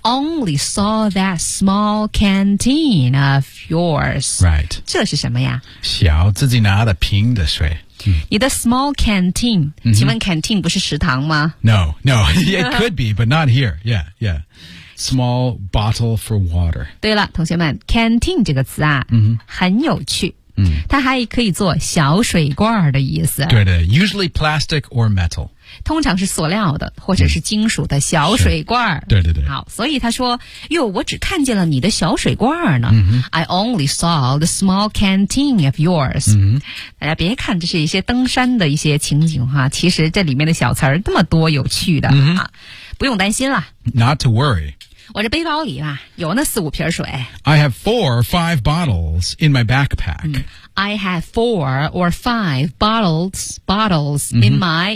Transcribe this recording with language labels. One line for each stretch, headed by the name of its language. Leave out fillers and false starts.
English: I only saw that small canteen of yours right
Chinese: 这是什么呀小自己拿的瓶的水、 mm-hmm. 你的 small canteen、 mm-hmm. 请问 canteen 不是食堂吗
English: No it could be but not here yeah small bottle for water
Chinese: 对了同学们 canteen 这个词啊、 mm-hmm. 很有趣嗯、它还可以做小水罐的意思对的
English: usually plastic or metal
Chinese: 通常是塑料的或者是金属的小水罐、嗯、对对对好所以他说哟我只看见了你的小水罐呢、嗯、
English: I only saw the small canteen of yours、
Chinese: 嗯、大家别看这是一些登山的一些情景哈其实这里面的小词儿那么多有趣的、嗯、不用担心了
English: Not to worry
Chinese: 我这背包里啊有那四五瓶水。
English: I have four or five bottles in my backpack.、嗯、I have four or five bottles in my...、